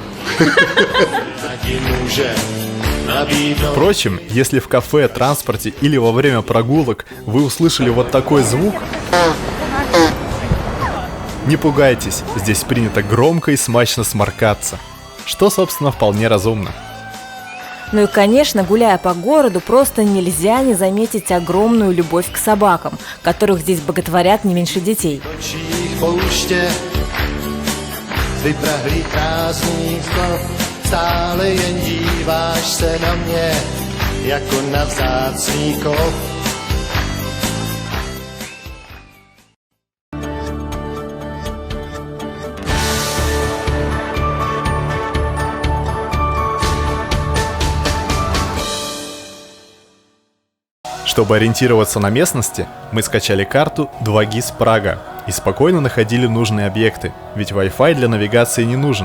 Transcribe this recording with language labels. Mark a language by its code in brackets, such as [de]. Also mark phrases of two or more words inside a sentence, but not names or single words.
[ru] Впрочем, если в кафе, транспорте или во время прогулок вы услышали вот такой звук, не пугайтесь, здесь принято громко и смачно сморкаться, что, собственно, вполне разумно. Ну и, конечно, гуляя по городу, просто нельзя не заметить огромную любовь к собакам, которых здесь боготворят не меньше детей. [cs] Vyprahlý prázdných slov, stále jen díváš se na mě, jako na vzácný kov. [ru] Чтобы ориентироваться на местности, мы скачали карту 2GIS Прага и спокойно находили нужные объекты, ведь Wi-Fi для навигации не нужен.